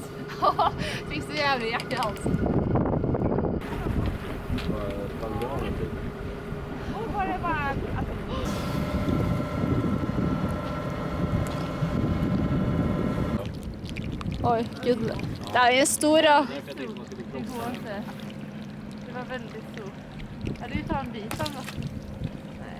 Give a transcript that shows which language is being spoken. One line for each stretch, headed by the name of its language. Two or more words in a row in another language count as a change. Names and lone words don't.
Norwegian: Fikk så jævlig hjerte i halsen. Oi, gud. Det er jo stor, da.
Swedish: Det går inte. Det var väldigt stort. Ja, du tar en bit av det. Nej.